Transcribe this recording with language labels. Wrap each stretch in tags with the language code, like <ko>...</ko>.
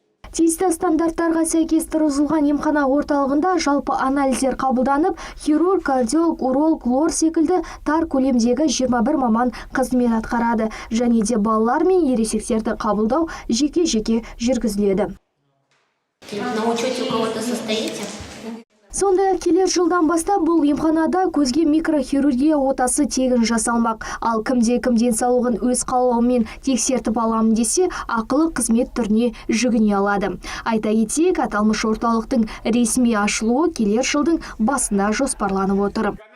<kk>Тиісті стандарттарға сәйкес тұрғызылған емхана орталығында жалпы анализдер қабылданып, хирург, кардиолог, уролог, лор секілді тар көлемдегі 21 маман қызмет атқарады. Және де балалар мен ересектерді қабылдау жеке-жеке жүргізіледі.</kk> <ru>На учете у кого-то состоите?</ru> <kk>Сондай келер жылдан бастап бұл емханада көзге микрохирургия отасы тегін жасалмақ. Ал кімде денсаулығын өз қалауымен тексертіп аламын десе, ақылы қызмет түріне жүгіне алады. Айта кетейік, аталмыш орталықтың ресми ашылуы келер жылдың басына жоспарланып отыр.</kk>